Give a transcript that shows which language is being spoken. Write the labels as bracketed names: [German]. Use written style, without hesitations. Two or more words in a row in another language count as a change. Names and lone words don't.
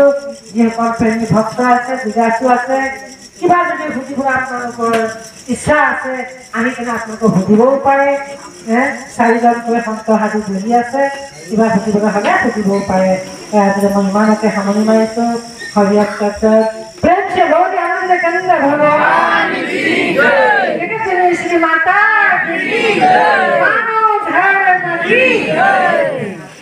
[Assamese] যিসকল প্ৰেমী ভক্ত আছে, জিজ্ঞাসু আছে, কিবা যদি সুধিবলৈ আপোনালোকৰ ইচ্ছা আছে আহি কিনে আপোনালোকক সুধিবও পাৰে। 4জনকৈ সন্ত সাধু বহি আছে, কিবা সুধিবলৈ হ'লে সুধিবও পাৰে। তাৰপিছত মই ইমানকে সামৰণি মাৰিছোঁ। হৰিয়াত প্ৰেম [Hindi] से बहुत आनंद करेंगे भगवान की जय, श्री माता की जय, मानव धर्म की जय।